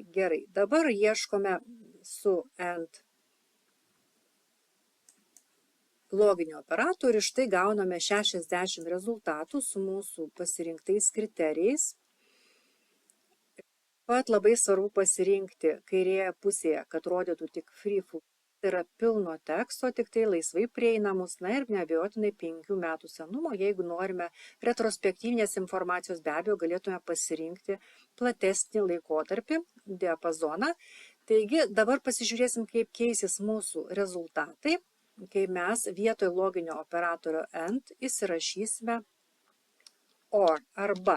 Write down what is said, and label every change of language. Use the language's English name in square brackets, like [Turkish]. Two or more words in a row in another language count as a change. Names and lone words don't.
[Lithuanian] Gerai, dabar ieškome su AND loginiu operatoriu ir štai gauname 60 rezultatų su mūsų pasirinktais kriterijais. Pat labai svarbu pasirinkti kairėje pusėje, kad rodytų tik [English] free form, [Lithuanian] tai yra pilno teksto, tik tai laisvai prieinamus, na ir neabejotinai 5 metų senumo. Jeigu norime retrospektyvinės informacijos, be abejo galėtume pasirinkti platesnį laikotarpį, diapazoną. Taigi dabar pasižiūrėsim, kaip keisis mūsų rezultatai, kai mes vietoj loginio operatorio AND įsirašysime OR arba.